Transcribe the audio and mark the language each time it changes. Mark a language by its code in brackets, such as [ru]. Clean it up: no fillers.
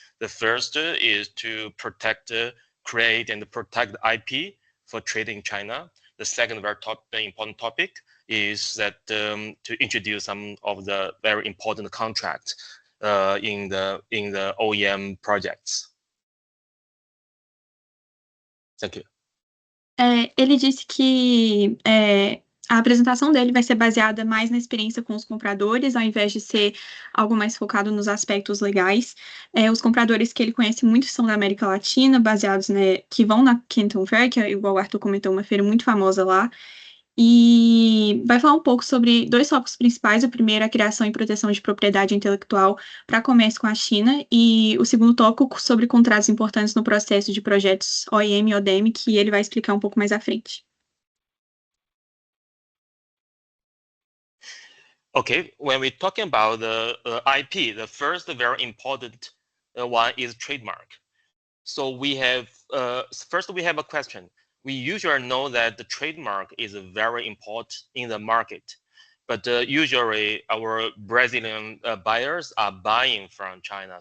[en] The first is to create and protect IP for trade in China. The second very important topic is that to introduce some of the very important contracts in the OEM projects. Thank you. [pt] Ele disse que a apresentação dele vai ser baseada mais na experiência com os compradores, ao invés de ser algo mais focado nos aspectos legais. Os compradores que ele conhece muito são da América Latina, baseados, né, que vão na Canton Fair, que, igual o Arthur comentou, uma feira muito famosa lá. E vai falar um pouco sobre dois focos principais. O primeiro, a criação e proteção de propriedade intelectual para comércio com a China, e o segundo tópico sobre contratos importantes no processo de projetos OEM e ODM, que ele vai explicar um pouco mais à frente. [en] Okay, when we're talking about the IP, the first very important one is trademark. So we have first we have a question. We usually know that the trademark is very important in the market, but usually our Brazilian buyers are buying from China.